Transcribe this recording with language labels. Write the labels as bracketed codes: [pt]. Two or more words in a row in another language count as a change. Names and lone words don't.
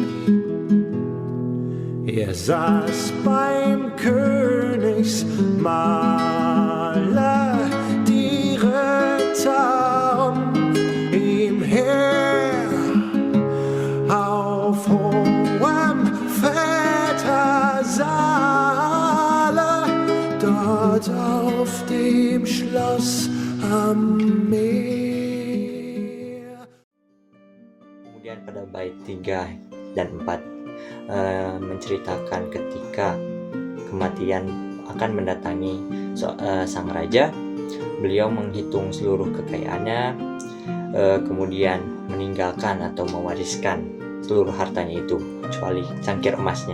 [de] Saß beim Königsmaler, die Ritter ihm her auf hohem Vätersaale, dort auf dem Schloss am Meer. [id] Kemudian pada bait 3 dan 4 menceritakan ketika kematian akan mendatangi sang raja. Beliau menghitung seluruh kekayaannya, kemudian meninggalkan atau mewariskan seluruh hartanya itu kecuali cangkir emasnya.